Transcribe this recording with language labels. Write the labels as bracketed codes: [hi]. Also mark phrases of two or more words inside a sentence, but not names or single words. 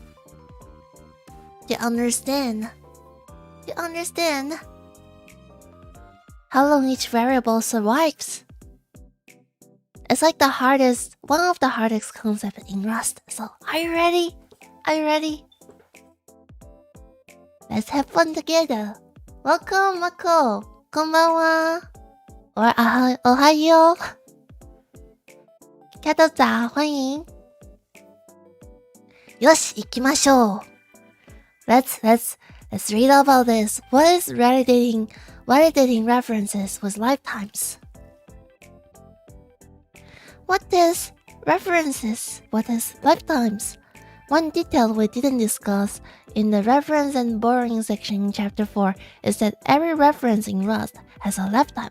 [en] To understand how long each variable survives. It's like one of the hardest concepts in Rust. So are you ready? Let's have fun together. Welcome, Mako. Konbanwa. Or Ohayo. [zh] 大家都早，欢迎。 [ja] よし、行きましょう。 [en] Let's read about this. What is validating references with lifetimes? What is references? What is lifetimes? One detail we didn't discuss in the reference and borrowing section in chapter 4 is that every reference in Rust has a lifetime.